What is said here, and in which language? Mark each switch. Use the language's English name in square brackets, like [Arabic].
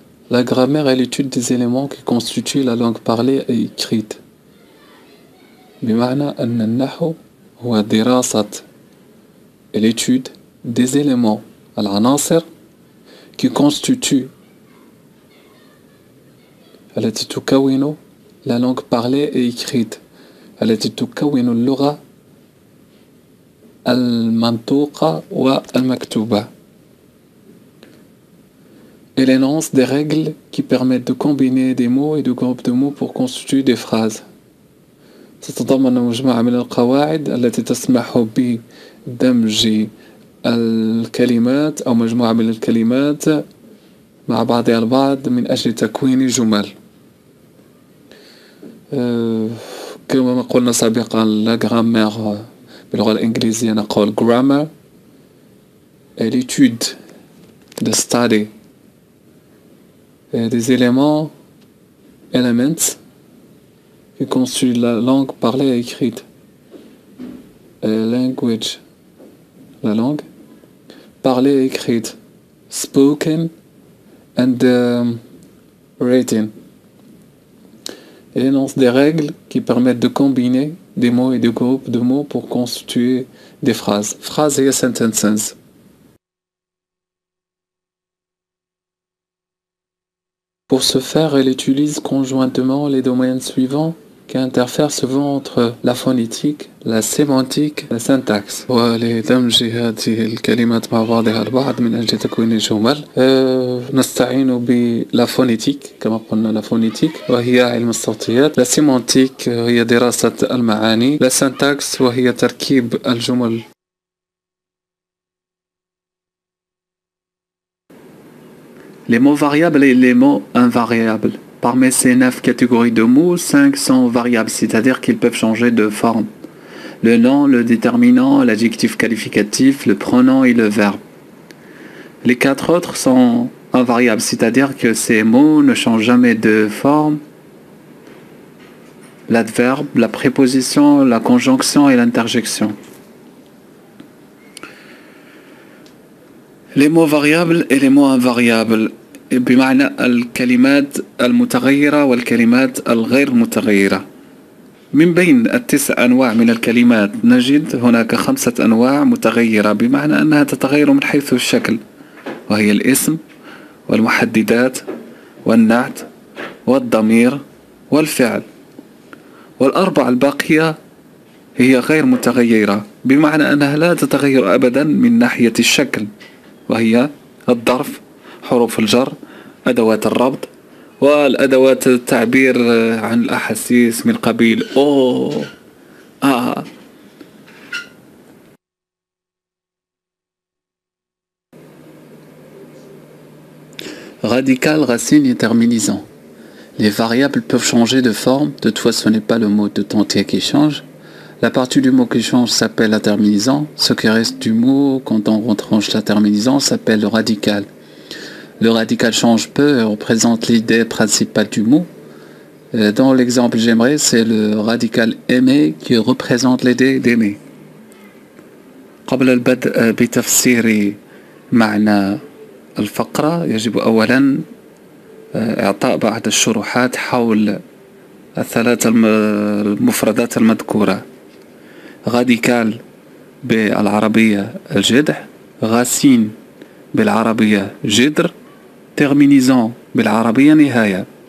[French] La grammaire est l'étude des éléments qui constituent la langue parlée et écrite. [Arabic] بمعنى أن النحو هو دراسة [French] l'étude des éléments [Arabic] العناصر [French] qui constituent [Arabic] التي تكون [French] la langue parlée et écrite، [Arabic] التي تكون اللغة المنطوقة والمكتوبة. [French] Elle énonce des règles qui permettent de combiner des mots et de groupes de mots pour constituer des phrases. [Arabic] تتضمن مجموعة من القواعد التي تسمح بدمج الكلمات أو مجموعة من الكلمات مع بعضها البعض من أجل تكوين جمل. كما قلنا سابقا، لا [French] grammaire [Arabic] باللغة الإنجليزية نقول [English] grammar [French] est l'étude de [English] study [French] des éléments [English] elements [French] qui constituent la langue parlée et écrite. Language, la langue parlée et écrite, [English] spoken and written. [French] Elle énonce des règles qui permettent de combiner des mots et des groupes de mots pour constituer des phrases. Phrases et sentences. Pour ce faire, elle utilise conjointement les domaines suivants qui interfèrent souvent entre la phonétique, la sémantique, la syntaxe. [Arabic] ولدمج هذه الكلمات مع بعضها البعض من أجل تكوين الجمل نستعين بلا فونيتيك كما قلنا. لا فونيتيك وهي علم الصوتيات، لا سيمانتيك هي دراسة المعاني، لا سانتاكس وهي تركيب الجمل. [French] Les mots variables et les mots invariables. Parmi ces 9 catégories de mots, 5 sont variables, c'est-à-dire qu'ils peuvent changer de forme. Le nom, le déterminant, l'adjectif qualificatif, le pronom et le verbe. Les 4 autres sont invariables, c'est-à-dire que ces mots ne changent jamais de forme. L'adverbe, la préposition, la conjonction et l'interjection. Les mots variables et les mots invariables [Arabic] بمعنى الكلمات المتغيرة والكلمات الغير متغيرة. من بين 9 أنواع من الكلمات نجد هناك 5 أنواع متغيرة، بمعنى أنها تتغير من حيث الشكل، وهي الاسم والمحددات والنعت والضمير والفعل. وال4 الباقية هي غير متغيرة، بمعنى أنها لا تتغير أبدا من ناحية الشكل، وهي الظرف، حروف الجر، أدوات الربط، والأدوات التعبير عن الأحاسيس من قبيل أوه [French] Radical, racine et terminaison. Les variables peuvent changer de forme, toutefois ce n'est pas le mot tout entier qui change. La partie du mot qui change s'appelle la terminaison. Ce qui reste du mot quand on retranche la terminaison s'appelle le radical. Le radical change peu et représente l'idée principale du mot. Dans l'exemple j'aimerais, c'est le radical aimer qui représente l'idée d'aimer. [Arabic] قبل البدء بتفسير معنى الفقرة يجب أولا إعطاء بعض الشروحات حول الثلاث المفردات المذكورة. راديكال بالعربية الجذع، غاسين بالعربية جذر، تيرمينيزون بالعربية نهاية.